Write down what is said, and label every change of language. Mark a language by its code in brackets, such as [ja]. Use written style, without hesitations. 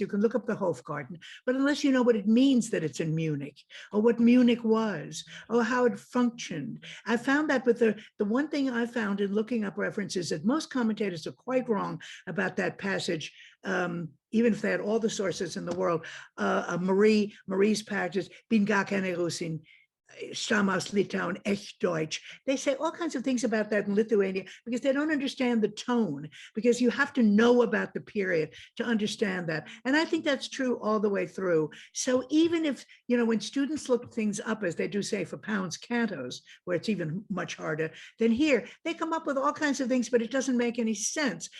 [en] You can look up the Hofgarten, but unless you know what it means that it's in Munich, or what Munich was, or how it functioned. I found that with the one thing I found in looking up references that most commentators are quite wrong about that passage, even if they had all the sources in the world. Marie's passage, [de] bin gar keine Russin, Stamm aus Litauen, echt Deutsch. [en] They say all kinds of things about that in Lithuania because they don't understand the tone, because you have to know about the period to understand that. And I think that's true all the way through. So even if, when students look things up, as they do say for Pound's cantos, where it's even much harder than here, they come up with all kinds of things, but it doesn't make any sense.